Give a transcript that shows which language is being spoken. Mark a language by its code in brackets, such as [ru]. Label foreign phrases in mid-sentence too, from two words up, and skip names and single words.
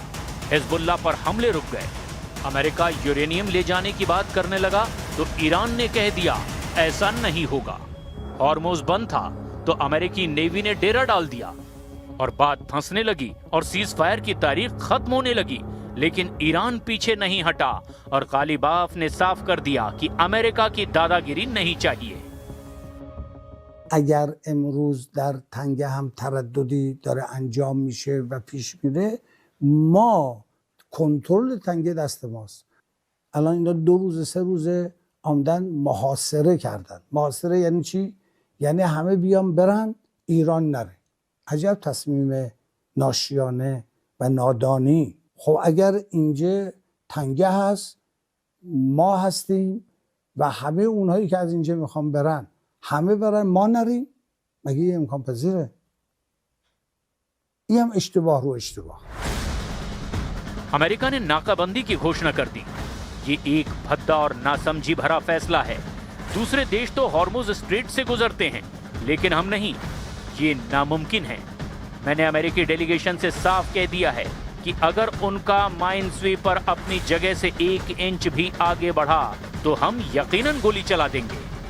[hi] हिजबुल्लाह पर हमले रुक गए। अमेरिका यूरेनियम ले जाने की बात करने लगा तो ईरान ने कह दिया ऐसा नहीं होगा। हॉर्मुज़ बंद था तो अमेरिकी नेवी ने डेरा डाल दिया और बात फंसने लगी और [en] cease fire [hi] की तारीख खत्म होने लगी। लेकिन ईरान पीछे नहीं हटा और कालीबाफ ने साफ कर दिया कि अमेरिका की दादागिरी नहीं चाहिए। [fa] اگر امروز در تنگه هم ترددی داره انجام میشه و پیش میره، ما کنترل تنگه دست ماست. الان اینا 2 روز 3 روز آمدن محاصره کردن. محاصره یعنی چی؟ یعنی همه بیان برن ایران نره. عجب تصمیم ناشیانه و نادانی. خب اگر اینجا تنگه هست، ما هستیم و همه اونهایی که از اینجا میخوان برن همه برن، ما نریم، مگه یه امکان پذیره؟ این هم اشتباه رو اشتباه। [hi] अमेरिका ने नाकाबंदी की घोषणा कर दी। ये एक भद्दा और नासमझी भरा फैसला है। दूसरे देश तो हॉर्मुज़ स्ट्रेट से गुजरते हैं, लेकिन हम नहीं। ये नामुमकिन है। मैंने अमेरिकी डेलीगेशन से साफ कह दिया है कि अगर उनका [en] mine sweeper [hi] अपनी जगह से 1 इंच भी आगे बढ़ा तो हम यकीनन गोली चला देंगे।